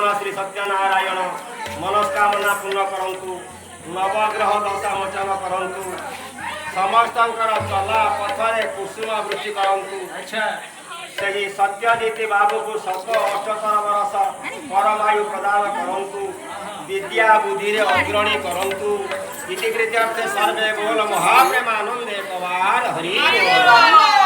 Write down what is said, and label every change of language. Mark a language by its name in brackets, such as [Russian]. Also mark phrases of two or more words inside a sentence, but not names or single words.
[Odia] ଶ୍ରୀ ସତ୍ୟନାରାୟଣ ମନସ୍କାମନା ପୂର୍ଣ୍ଣ କରନ୍ତୁ ନବଗ୍ରହ ଦଶା ମୋଚନ କରନ୍ତୁ ସମସ୍ତଙ୍କର ଚଲା ପଥରେ କୁସୁମ ବୃଷ୍ଟି କରନ୍ତୁ ସେହି ସତ୍ୟଜିତ ବାବୁକୁ 178 ବର୍ଷ ପରମାୟୁ ପ୍ରଦାନ କରନ୍ତୁ ବିଦ୍ୟା ବୁଦ୍ଧି ଅଗ୍ରଣୀ କରନ୍ତୁ ଇତି କୃତ୍ୟର୍ଥେ ସର୍ବେ ବୋଲ ମହାପ୍ରେମାନନ୍ଦେ ପବାର ହରି